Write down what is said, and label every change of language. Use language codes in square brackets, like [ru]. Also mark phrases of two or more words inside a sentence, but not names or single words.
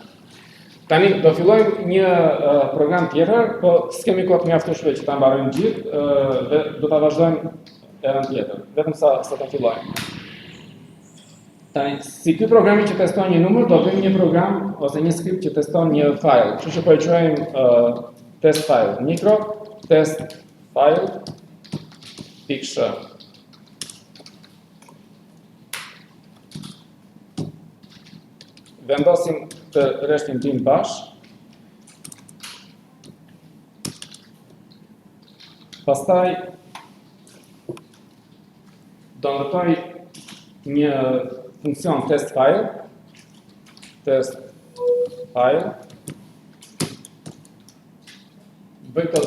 [sq] Tani do fillojmë një program tjetër, po s'kemi kohë mjaftueshme që ta mbarojmë gjithë dhe do ta vazhdojmë herën tjetër, vetëm sa ta fillojmë. Tani, si ky programi që teston një numër, do bëjmë një program ose një skript që teston një file. Kështu që po e quajmë [en] test file, micro test file [sq] .sh. Vendosim të rreshtin tim bash. Pastaj do ndërtoj një funksion [en] test file, [sq] bëj këto